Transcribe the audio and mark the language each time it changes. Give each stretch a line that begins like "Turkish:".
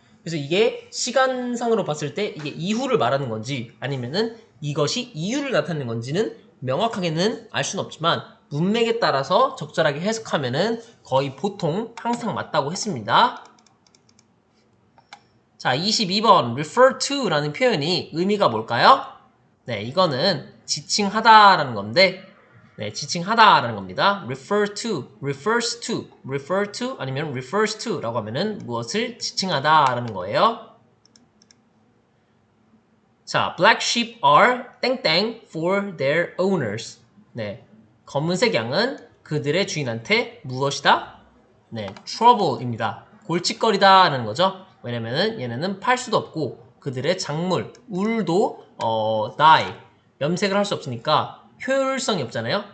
Korean: 그래서 이게 시간상으로 봤을 때 이게 이후를 말하는 건지 아니면은 이것이 이유를 나타내는 건지는 명확하게는 알 수는 없지만 문맥에 따라서 적절하게 해석하면은 거의 보통 항상 맞다고 했습니다. 자, 22번 refer to라는 표현이 의미가 뭘까요? 네, 이거는 지칭하다라는 건데 네, 지칭하다라는 겁니다. refer to, refers to, refer to 아니면 refers to라고 하면은 무엇을 지칭하다라는 거예요.
English: 자, black sheep are 땡땡 for their owners.
Korean: 네, 검은색 양은 그들의 주인한테 무엇이다? 네, trouble입니다. 골칫거리다라는 거죠. 왜냐면은 얘네는 팔 수도 없고 그들의 작물, 울도 die, 염색을 할 수 없으니까 효율성이 없잖아요.